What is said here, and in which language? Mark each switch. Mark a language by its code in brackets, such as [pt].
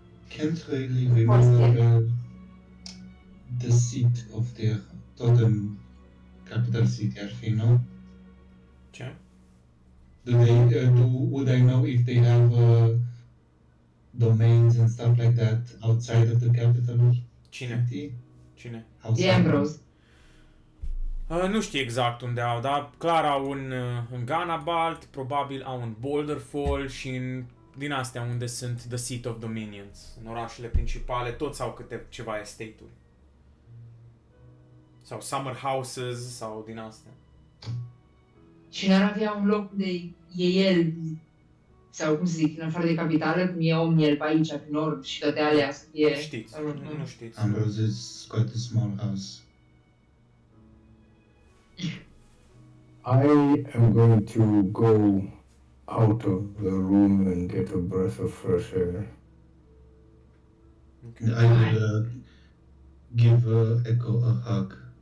[en] can't really remember the seat of their totem capital city, Arfino. [ro] Ce? [en] Would I know if they have domains and stuff like that outside of the capital [ro] Cine? [en] city? [ro] Cine? [en] The Ambrose. [ro] Nu știu exact unde au, dar clar au în Ganabalt, probabil au în Boulderfall și din astea unde sunt The Seat of Dominions. În orașele principale toți au câte ceva estate-uri. Sau [en] summer houses [ro] sau din astea. Și n-ar avea un loc de e el, sau cum să zic, în afară de capitală, cum e Omniel pe aici, pe nord și toate alea să fie... Nu știți, nu știți. [en] Ambrose is quite a small house. I am going to go out of the room and get a breath of fresh air. Okay. I will give Echo a hug.